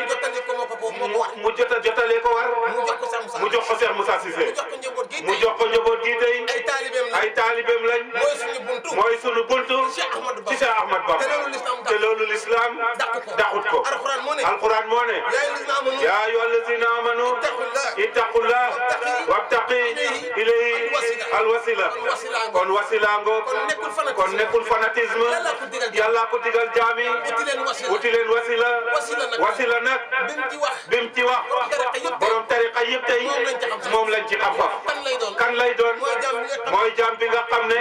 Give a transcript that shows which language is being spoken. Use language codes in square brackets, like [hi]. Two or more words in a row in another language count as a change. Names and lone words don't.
[wo] Jottali ko moo ko, moo ko war. Mu jota-, jotalee ko war. Mu jox ko Cheikh Moussa Mu jox ko Cheikh Moussa Cissé. Mu jox ko njaboot gi Mu tey. jox ko njaboot gi tey. Ay taalibeem lañ. Ay taalibeem lañ. Mooy suñu buntu. Mooy suñu buntu. Cheikh Ahmadou Bamba. Ci Cheikh Ahmadou Bamba. Te loolu l'islam Te loolu l'islam dàqu ko. dàqut ko. Alxuraan moo ne. Alxuraan moo ne. [ar] يا أيها الذين آمنوا. يا أيها الذين آمنوا. اتقوا الله. اتقوا الله. وابتغوا وابتغوا إليه إليه الوسيلة. الوسيلة. [wo] Kon wasila ngoog. Kon wasila ngoog. Kon nekkul fanatisme. Kon nekkul fanatisme. Yàlla ko digal jaam. Yàlla ko digal jaam yi. Wuti leen wasila. Wuti leen wasila. Wasila nag. Wasila nag. Bi mu ci wax. Bi mu ci wax. Borom tariqa yëpp tey. Borom tariqa yëpp tey. Moom lañ ci xam. Moom lañ ci xam faf. Kan lay doon? Kan lay doon? Mooy jaam bi nga xam Mooy jaam bi nga xam ne.